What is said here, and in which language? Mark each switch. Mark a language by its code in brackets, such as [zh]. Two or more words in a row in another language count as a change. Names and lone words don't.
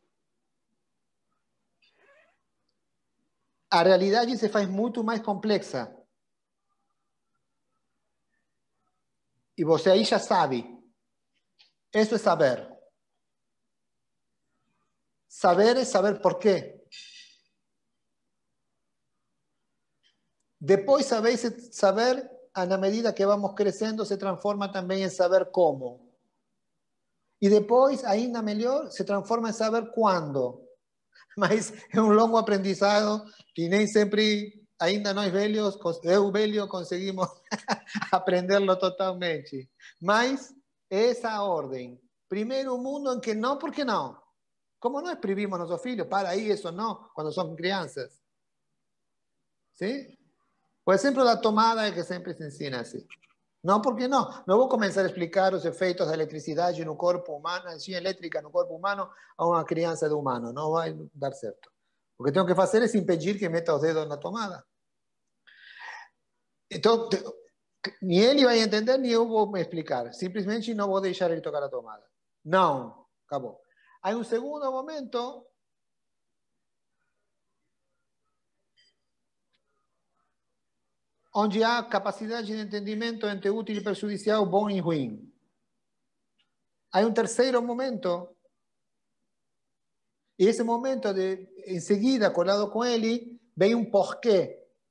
[pt] A realidade se faz muito mais complexa. E você aí já sabe. Isso é saber. [es] Saber es saber por qué. Después saber, a la medida que vamos creciendo, se transforma también en saber cómo. Y después, ainda mejor, se transforma en saber cuándo. [pt] Mas [es] es un [pt] longo aprendizado y nem sempre, ainda nós velhos, eu velho, conseguimos aprenderlo totalmente. [es] Mas esa orden. Primero un mundo en que no, ¿por qué no? ¿Cómo no escribimos a nuestros hijos? Para ahí, eso no, cuando son crianzas. ¿Sí? Por ejemplo, la tomada es que siempre se ensina así. No, ¿por qué no? No voy a comenzar a explicar los efectos de electricidad en un cuerpo humano, energía eléctrica en un cuerpo humano a una crianza de humano. No va a dar cierto. Lo que tengo que hacer es impedir que meta los dedos en la tomada. Entonces, ni él iba a entender, ni yo voy a explicar. Simplemente no voy a dejar él tocar la tomada. No, acabó. Hay un segundo momento [pt] onde há capacidade de entendimento entre útil e prejudicial, bom e ruim. Há um terceiro momento, e esse momento, em seguida, colado com ele, vem um porquê.